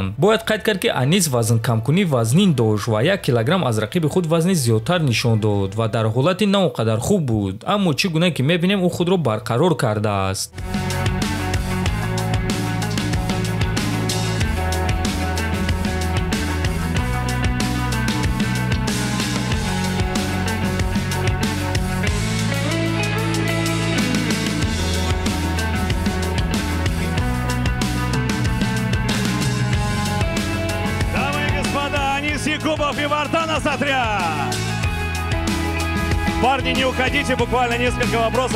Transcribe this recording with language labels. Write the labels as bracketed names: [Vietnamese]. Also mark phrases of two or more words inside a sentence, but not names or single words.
[Tajik] бояд қайд кард, ки Анис вазнкамкунӣ вазнин дошт ва 1 килограмм аз рақиби худ вазни зиёдтар нишон дод ва дар ҳолати на он қадар хуб буд, аммо чӣ гуна ки мебинем ӯ худро барқарор кардааст. [Russian] Якубов и Вартан Асатрян. Парни, не уходите, буквально несколько вопросов.